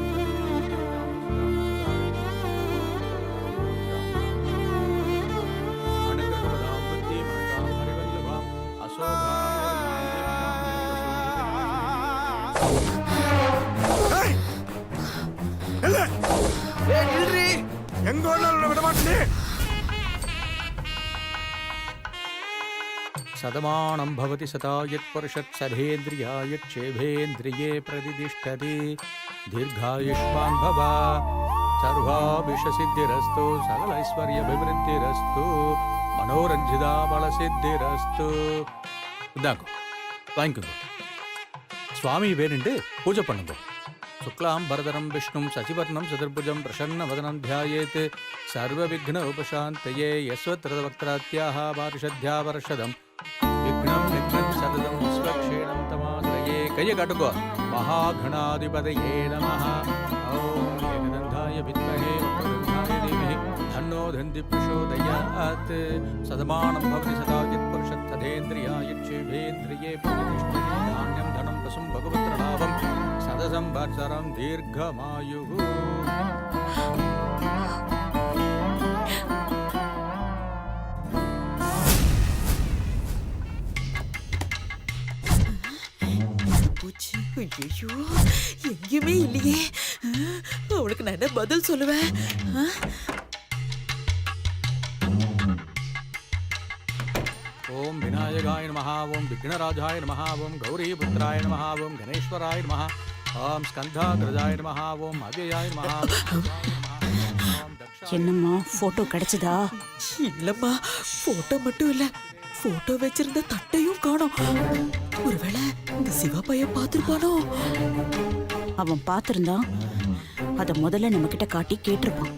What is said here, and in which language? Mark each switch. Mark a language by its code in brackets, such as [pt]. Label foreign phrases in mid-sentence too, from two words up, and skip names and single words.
[ta] ஏய் நில்லு. எங்க ஓடலாம் விட மாட்டேன். [sa] सदमानं भवति सदा यत्पुरुषत् सधेन्द्रियायच्छेभेन्द्रिये प्रतिष्ठति दीर्घायुष्मान् भव सर्वाभिषसिद्धिरस्तु सकलैश्वर्यभिवृद्धिरस्तु मनोरञ्जिता बलसिद्धिरस्तु. [ta] இந்தாங்க வாங்கிக்கோங்க. சுவாமி வேணுண்டு பூஜை பண்ணுங்க. [sa] शुक्लाम्बरधरं विष्णुं शशिवर्णं चतुर्भुजम् प्रसन्नवदनम् ध्यायेत् सर्वविघ्न उपशान्तये यस्वत्रवक्त्रात्याः पारिषद्या वर्षदम् विघ्नं निघ्नं सततं स्वक्षेणं तमाश्रये. [ta] கையை காட்டுங்க. [sa] महागणाधिपतये नमः. ओम एकदन्ताय विद्महे वक्रतुण्डाय धीमहि तन्नो दन्ति प्रचोदयात्. सदमानं भवति सदा यत्पुरुषत् तदेन्द्रियायच्छेभेन्द्रिये प्रतिष्ठति धान्यं धनं वसुं भगवत्रलाभं सदसंवत्सरं दीर्घमायुः. [ta] போச்சு. ஐயோ, எங்கேயுமே இல்லையே. அவளுக்கு நான் என்ன பதில் சொல்லுவேன்? [sa] ओम विनायकाय नमः. ओम विघ्नराजाय नमः. ओम गौरीपुत्राय नमः. ओम गणेश्वराय नमः. ओम स्कंधाग्रजाय नमः. ओम अव्ययाय नमः. [ta] என்னம்மா போட்டோ கிடைச்சதா? இல்லம்மா, போட்டோ மட்டும் இல்ல, போட்டோ வச்சிருந்த தட்டையும் காணோம். ஒருவேளை இந்த சிவா பையன் பார்த்திருப்பானோ? அவன் பார்த்திருந்தான் அத முதல்ல நம்ம கிட்ட காட்டி கேட்டிருப்பான்.